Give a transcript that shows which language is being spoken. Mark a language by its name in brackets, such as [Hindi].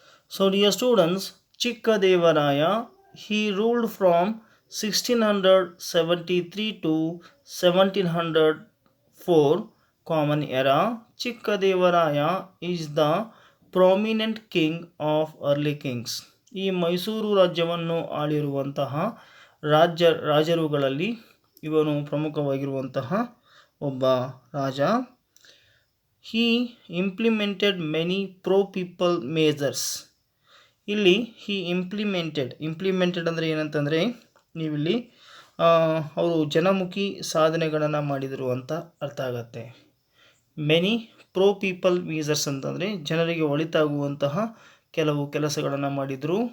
[Kannada] So dear students, [English] Chikkadevaraya he ruled from 1673 to 1704 common era. Chikkadevaraya is the prominent king of early kings. [Kannada] ಈ ಮೈಸೂರು ರಾಜ್ಯವನ್ನು ಆಳಿರುವಂತಹ ರಾಜರುಗಳಲ್ಲಿ ಇವನು ಪ್ರಮುಖವಾಗಿರುವಂತಹ ಒಬ್ಬ ರಾಜ. [English] he implemented many pro-people measures. [Kannada] ಇಲ್ಲಿ implemented ಅಂದರೆ ಏನಂತಂದರೆ, ನೀವಿಲ್ಲಿ ಅವರು ಜನಮುಖಿ ಸಾಧನೆಗಳನ್ನು ಮಾಡಿದರು ಅಂತ ಅರ್ಥ ಆಗತ್ತೆ. [English] many pro people measures [Kannada] ಅಂತಂದರೆ ಜನರಿಗೆ ಒಳಿತಾಗುವಂತಹ ಕೆಲವು ಕೆಲಸಗಳನ್ನು ಮಾಡಿದರು.